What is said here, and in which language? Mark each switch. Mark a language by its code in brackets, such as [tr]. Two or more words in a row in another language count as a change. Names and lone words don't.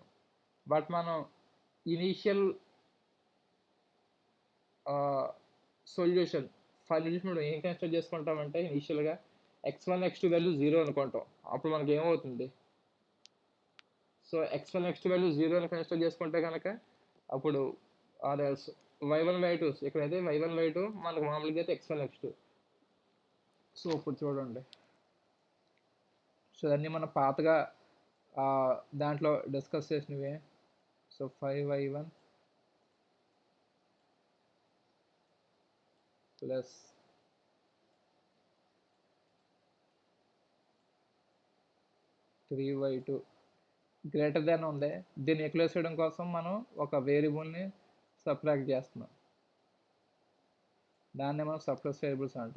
[te] బట్ మనం [en] initial solution [te] మనం ఏం కన్సిడర్ చేసుకుంటామంటే ఇనీషియల్గా x1 x2 వాల్యూ 0 అనుకుంటాం. అప్పుడు మనకి ఏమవుతుంది, సో x1 x2 వాల్యూ 0 అని కన్సిడర్ చేసుకుంటే కనుక అప్పుడు y1 y2 ఇక్కడైతే y1 y2 మనకు మామూలుగా అయితే x1 x2. సో ఇప్పుడు చూడండి, సో అన్నీ మనం పాతగా దాంట్లో డిస్కస్ చేసినవే. సో 5y1 + 3y2 [en] greater than [te] ఉంది, దీన్ని ఈక్వలైజ్ చేయడం కోసం మనం ఒక వేరియబుల్ని సబ్ట్రాక్ట్ చేస్తున్నాం, దాన్ని మనం [en] surplus variables [te] అంటాం.